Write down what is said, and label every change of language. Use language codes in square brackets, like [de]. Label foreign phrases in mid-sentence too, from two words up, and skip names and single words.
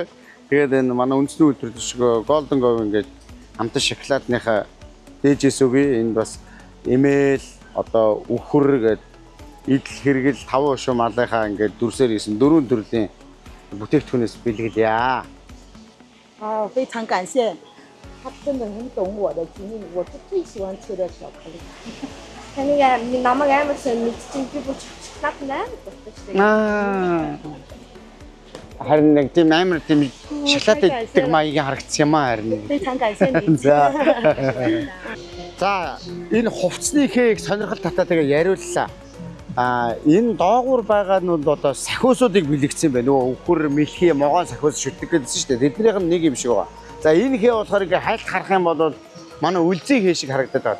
[mn] Тэгээд энэ манай үндэсний үйлдвэр шиг Golden Go ингээд амтан шоколадныхаа дээжээс үгүй энэ бас эмээл одоо үхэр гээд идэл хэрэгэл 5 өшөө малынхаа ингээд дүрсээр хийсэн 4 төрлийн бүтээгдэхүүнээс бэлгэлье. [zh] 非常感谢，他真的很懂我的经历，我是最喜欢吃的巧克力。걔네가 [mn] намайг амар сайн мэдчихсэн би бүр шоколад нээр болчихсон. Харин нэг тийм амар тийм шоколад идэх маягийн харагдсан юм аа харин. [zh] 非常感谢你。 [mn] За энэ хувцсны хийг сонирхол татаа тэгээ яриуллаа. Энэ доогуур байгаа нь бол одоо сахиусуудыг бэлэгдсэн байна. Нөгөө үхэр, мэлхий, могоон сахиус шүтдэг гэсэн шүү дээ. Тэднийх нь нэг юм шиг байгаа. За энэ хээ болохоор ингээ хайлт харах юм бол манай үлзий хээ шиг харагдаад байгаа.